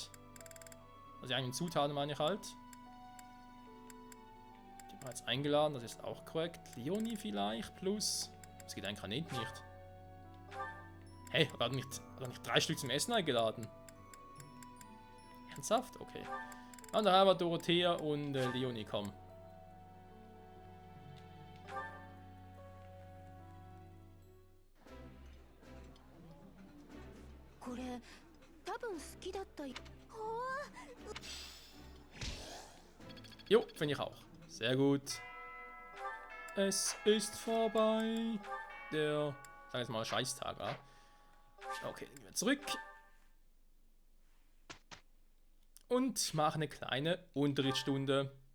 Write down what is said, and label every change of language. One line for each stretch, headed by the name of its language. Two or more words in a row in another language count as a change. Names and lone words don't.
German: Also die eigenen Zutaten meine ich halt. Die bereits eingeladen, das ist auch korrekt. Leonie vielleicht plus. Das geht eigentlich nicht. Hey, hat er nicht 3 Stück zum Essen eingeladen? Ernsthaft? Okay. Und dann haben wir Dorothea und Leonie kommen.
Japanese: これ多分好きだったよ。
German: Jo, finde ich auch. Sehr gut. Es ist vorbei. Der, sagen wir jetzt mal, Scheißtag, ja? Okay, gehen wir zurück. Und machen eine kleine Unterrichtsstunde.